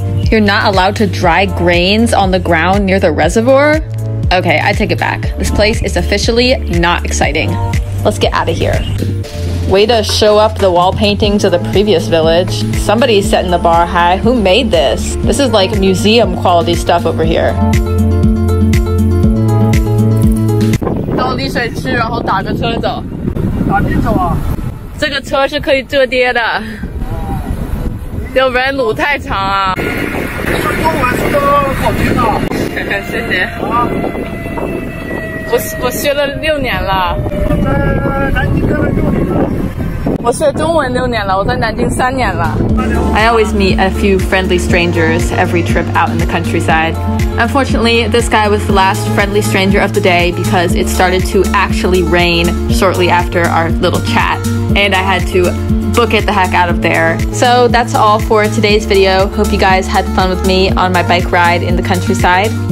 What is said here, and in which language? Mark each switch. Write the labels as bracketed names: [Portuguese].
[English] You're not allowed to dry grains on the ground near the reservoir? Okay, I take it back. This place is officially not exciting. Let's get out of here. Way to show up the wall paintings of the previous village. Somebody's setting the bar high. Who made this? This is like museum quality stuff over here. [Chinese] 到丽水区，然后打个车走。打地走啊？这个车是可以折叠的，要不然路太长啊。说中文说的好听啊。谢谢。啊。我学了6年了。我在南京待了6年了。我学中文6年了，我在南京3年了。 [English] I always meet a few friendly strangers every trip out in the countryside. Unfortunately, this guy was the last friendly stranger of the day because it started to actually rain shortly after our little chat, and I had to book it the heck out of there. So that's all for today's video. Hope you guys had fun with me on my bike ride in the countryside.